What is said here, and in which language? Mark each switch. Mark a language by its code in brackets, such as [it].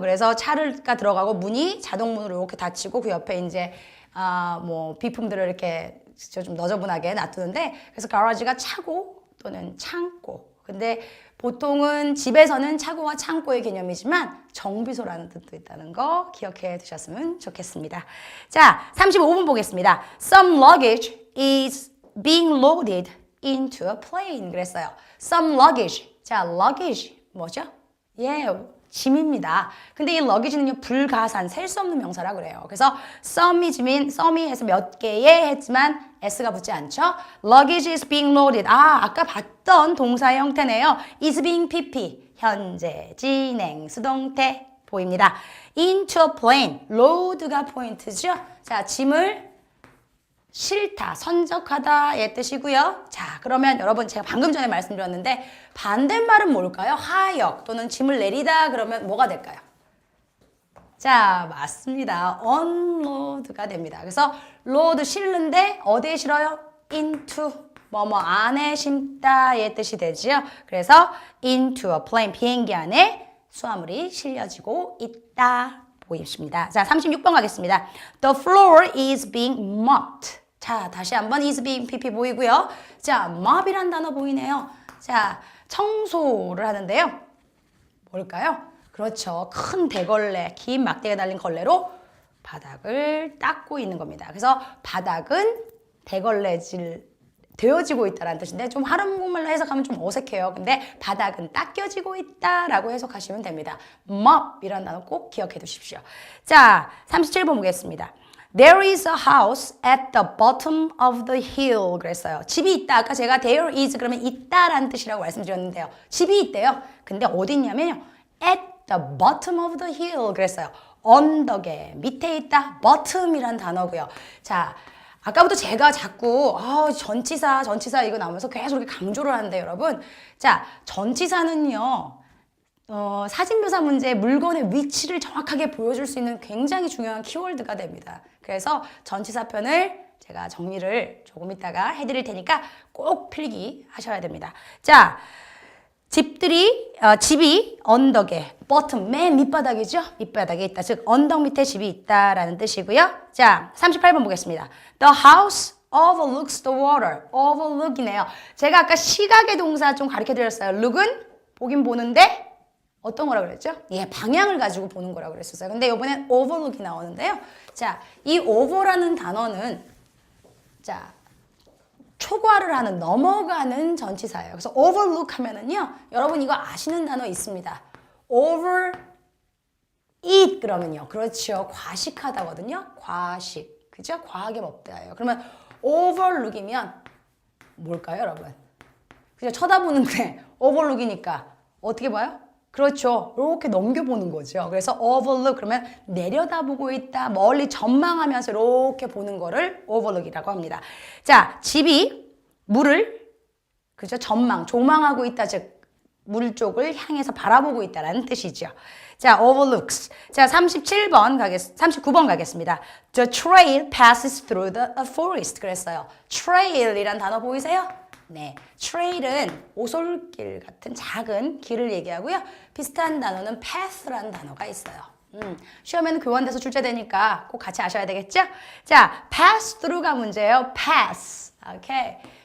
[ko] 그래서 차가 들어가고 문이 자동문으로 이렇게 닫히고 그 옆에 이제 뭐 비품들을 이렇게 좀 너저분하게 놔두는데 그래서 garage가 차고 또는 창고. 근데 보통은 집에서는 차고와 창고의 개념이지만 정비소라는 뜻도 있다는 거 기억해 두셨으면 좋겠습니다. 자, 35분 보겠습니다. [en] Some luggage is being loaded into a plane. [ko] 그랬어요. [en] Some luggage. [ko] 자, luggage 뭐죠? 예, 짐입니다. 근데 이 luggage는요 불가산, 셀 수 없는 명사라 그래요. 그래서 some이 해서 몇 개의 했지만 s가 붙지 않죠. [en] luggage is being loaded. 아까 봤던 동사의 형태네요. is being pp. [ko] 현재, 진행, 수동태 보입니다. [en] into a plane. [ko] load가 포인트죠. 자, 짐을 실다, 선적하다의 뜻이고요. 자, 그러면 여러분 제가 방금 전에 말씀드렸는데 반대말은 뭘까요? 하역 또는 짐을 내리다 그러면 뭐가 될까요? 자, 맞습니다. unload가 됩니다. 그래서 load 실는데 어디에 실어요? into 뭐뭐 안에 심다의 뜻이 되지요. 그래서 into a plane 비행기 안에 수화물이 실려지고 있다 보입니다. 자, 36번 가겠습니다. [en] The floor is being mopped. [ko] 자, 다시 한번 is being pp 보이고요. 자, mop이란 단어 보이네요. 자, 청소를 하는데요. 뭘까요? 그렇죠. 큰 대걸레, 긴 막대가 달린 걸레로 바닥을 닦고 있는 겁니다. 그래서 바닥은 대걸레질 되어지고 있다는 뜻인데 좀 한국말로 해석하면 좀 어색해요. 근데 바닥은 닦여지고 있다라고 해석하시면 됩니다. mop이라는 단어 꼭 기억해 두십시오. 자, 37번 보겠습니다. [en] There is a house at the bottom of the hill. [ko] 그랬어요. 집이 있다. 아까 제가 there is 그러면 있다라는 뜻이라고 말씀드렸는데요. 집이 있대요. 근데 어디 있냐면요. at [en] the bottom of the hill [ko] 그랬어요. 언덕의 밑에 있다. bottom이란 단어고요. 자, 아까부터 제가 자꾸 전치사 이거 나오면서 계속 이렇게 강조를 하는데 여러분. 자, 전치사는요. 사진묘사 문제에 물건의 위치를 정확하게 보여줄 수 있는 굉장히 중요한 키워드가 됩니다. 그래서 전치사편을 제가 정리를 조금 이따가 해드릴 테니까 꼭 필기 하셔야 됩니다. 자, 집이 언덕에 bottom 맨 밑바닥이죠. 밑바닥에 있다. 즉 언덕 밑에 집이 있다라는 뜻이고요. 자, 38번 보겠습니다. [en] The house overlooks the water. [ko] overlook이네요. 제가 아까 시각의 동사 좀 가르쳐 드렸어요. look은 보긴 보는데 어떤 거라고 그랬죠? 예, 방향을 가지고 보는 거라고 그랬었어요. 근데 이번엔 overlook이 나오는데요. 자, 이 over라는 단어는 자, 초과를 하는, 넘어가는 전치사예요. 그래서 overlook 하면은요, 여러분 이거 아시는 단어 있습니다. over eat 그러면요. 그렇죠. 과식하다거든요. 과식. 그죠? 과하게 먹다예요. 그러면 overlook이면 뭘까요, 여러분? 그죠? 쳐다보는데 overlook이니까 어떻게 봐요? 그렇죠. 이렇게 넘겨보는 거죠. 그래서 overlook 그러면 내려다보고 있다. 멀리 전망하면서 이렇게 보는 거를 overlook이라고 합니다. 자, 집이 물을 그죠? 조망하고 있다. 즉 물 쪽을 향해서 바라보고 있다라는 뜻이죠. 자, overlooks. 자, 39번 가겠습니다. [en] The trail passes through the forest. [ko] 그랬어요. trail이란 단어 보이세요? 네, trail은 오솔길 같은 작은 길을 얘기하고요. 비슷한 단어는 path라는 단어가 있어요. 시험에는 교환돼서 출제되니까 꼭 같이 아셔야 되겠죠? 자, pass through가 문제예요. pass. 오케이.